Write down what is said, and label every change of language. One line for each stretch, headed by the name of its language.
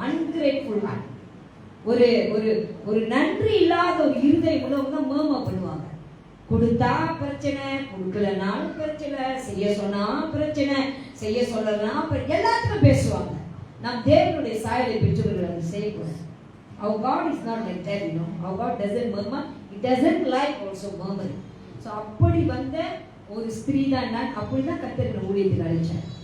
English: Ungrateful heart.
Tamil: ஒரு ஒரு ஒரு நன்றி இல்லாத ஒரு இருதயம் உள்ளவங்க தான் மர்மர் பண்ணுவாங்க. கொடுத்தா பிரச்சனை, கொடுக்கலனாலும் பிரச்சனை, செய்ய சொன்னா பிரச்சனை, செய்ய சொல்லலாம் எல்லாத்துக்கும் பேசுவாங்க. நாம் தேவனுடைய சாயலை பெற்றவர்கள் அதை செய்யக்கூடாது.
English: Our God is not like that, you know. Our God doesn't murmur. He doesn't like also murmuring.
Tamil: So அப்படி வந்த ஒரு ஸ்திரீ தான் நான். அப்படிதான் கர்த்தர் ஊழியத்துக்கு அழைச்சார்.